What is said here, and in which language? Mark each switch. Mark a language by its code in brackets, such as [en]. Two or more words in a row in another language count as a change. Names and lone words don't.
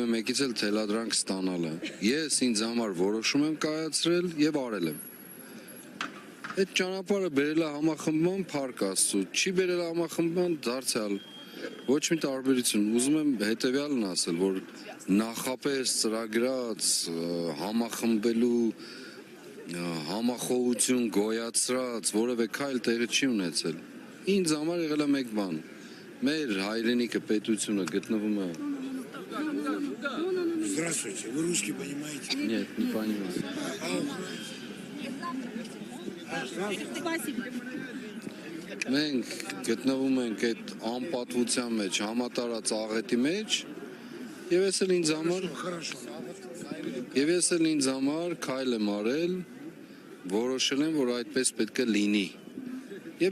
[hy] մեկից էլ թելադրանք ստանալը։ Ես ինձ համար որոշում եմ կայացրել եւ արել եմ։ Այդ ճանապարհը բերել է համախմբման փառք Աստծո, չի բերել համախմբման դարձյալ ոչ մի տարբերություն։ Ուզում եմ հետեւյալն ասել, որ նախապես ծրագրած համախմբելու համախոհություն գոյացրած որևէ քայլ տեղի չի ունեցել։ Ինձ համար եղել է մեկ բան. մեր հայրենիքը պետությունը գտնվում է [ru] Здравствуйте, вы русский понимаете? Нет, не понимаю. Спасибо. [hy] Մենք գտնվում ենք այդ անպատվության մեջ, համատարած աղետի մեջ, եւ ես էլ ինձ համար քայլ եմ արել, որոշել եմ, որ այդպես պետք է լինի։ Եվ